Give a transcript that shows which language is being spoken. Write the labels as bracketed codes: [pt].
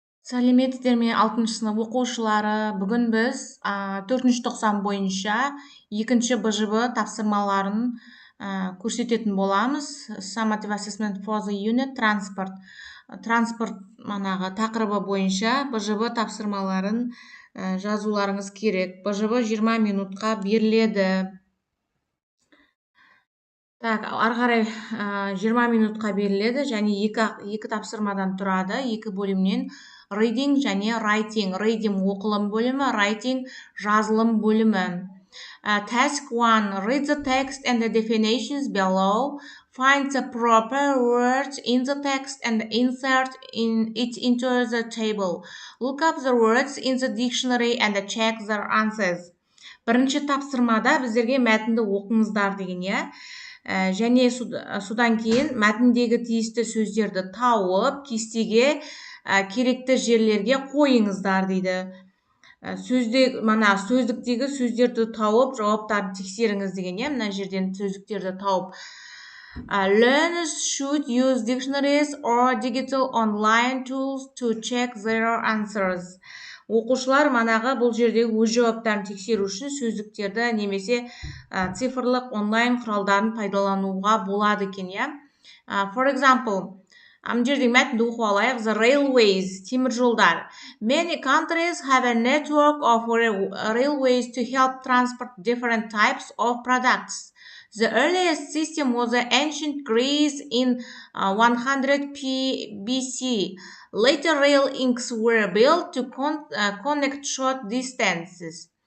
[kk] Сәлеметсіздер ме 6 сынып оқушылары. Бүгін біз 4 тоқсан бойынша 2 БЖБ тапсырмаларын көрсететін боламыз. [en] Summative Assessment for the Unit Transport. [kk] Транспорт тақырыбы бойынша БЖБ тапсырмаларын жазуларыңыз керек. БЖБ 20 минутқа беріледі. Ары қарай 20 минутқа беріледі және екі тапсырмадан тұрады, екі бөлімнен. [en] Reading және writing. [kk] Reading оқылым бөлімі, writing жазылым бөлімі. [en] Task 1. Read the text and the definitions below. Find the proper words in the text and insert it into the table. Look up the words in the dictionary and check their answers. [kk] Бірінші тапсырмада біздерге мәтінді оқыңыздар деген, және содан кейін мәтіндегі тиісті сөздерді тауып, кестеге керекті жерлерге қойыңыздар дейді. Сөздіктегі сөздерді тауып, жауаптарды тексеріңіз деген, мына жерден сөздіктерді тауып. [en] Learners should use dictionaries or digital online tools to check their answers. [kk] Оқушылар бұл жердегі өз жауаптарын тексеру үшін сөздіктерді немесе цифрлық онлайн құралдарын пайдалануға болады екен, [en] For example, [kk] жердегі мәтінді оқып алайық. [en] The railways, [kk] темір жолдар. [en] Many countries have a network of railways to help transport different types of products. The earliest system was ancient Greece in 100 BC. Later rail links were built to connect short distances.